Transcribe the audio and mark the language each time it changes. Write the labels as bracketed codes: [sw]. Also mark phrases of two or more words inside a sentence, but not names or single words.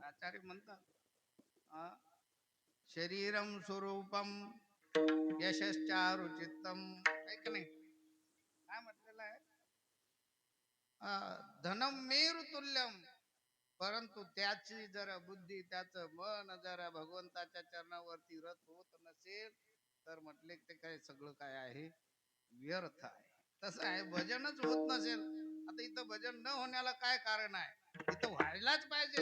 [mr] आचार्य म्हणतात हा, [sa] शरीरम स्वरूपम यशश्चारुचित्तम, [mr] ऐक नाही काय म्हटलेलं आहे? [sa] धनम मेरु तुल्यम, [mr] परंतु त्याची जर बुद्धी, त्याचं मन जर भगवंताच्या चरणावरती रत होत नसेल तर म्हटले ते काय सगळं काय आहे व्यर्थ आहे. तसं आहे, भजनच होत नसेल. आता इथं भजन न होण्याला काय कारण आहे? इथं व्हायलाच पाहिजे.